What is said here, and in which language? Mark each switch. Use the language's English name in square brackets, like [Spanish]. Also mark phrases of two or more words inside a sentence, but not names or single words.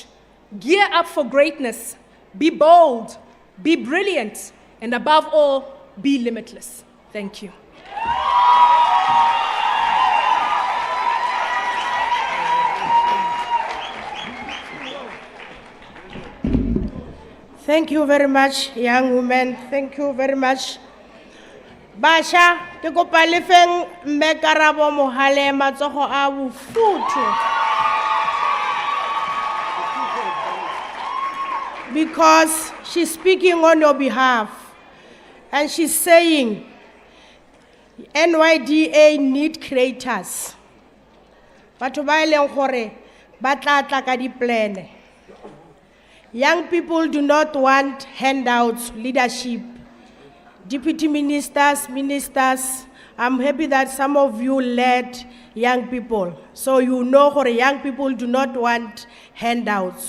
[English] Gear up for greatness, be bold, be brilliant, and above all, be limitless. Thank you. Thank you very much, young women. Thank you very much. [Tswana] Basha, ke kopa le feng mme Karabo Mohale matsogo a bofuthu. [English] Because she's speaking on your behalf. And she's saying, NYDA need creators. [Tswana] Batho ba eleng gore ba tla tla ka di-plan. [English] Young people do not want handouts, leadership. Deputy ministers, I'm happy that some of you led young people. So you know that young people do not want handouts.